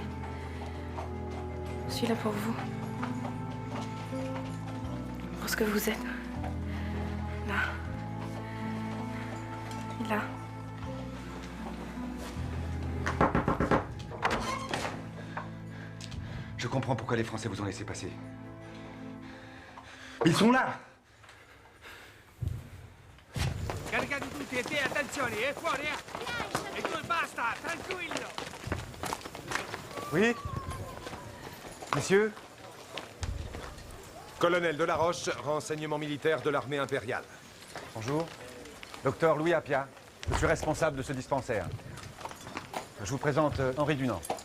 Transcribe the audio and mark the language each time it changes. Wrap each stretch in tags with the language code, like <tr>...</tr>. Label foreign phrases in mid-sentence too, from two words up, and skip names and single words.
<fr>Je suis là pour vous. Pour ce que vous êtes. Là. Et là. Je comprends pourquoi les Français vous ont laissé passer. Ils sont là!</fr> <it>Caricati tutti e te, attenzione, è fuori, eh! E tu basta, tranquillo!</it> <fr>Oui? Monsieur? Colonel Delaroche, renseignement militaire de l'armée impériale. Bonjour. Docteur Louis Appia. Je suis responsable de ce dispensaire. Je vous présente Henri Dunant.</fr>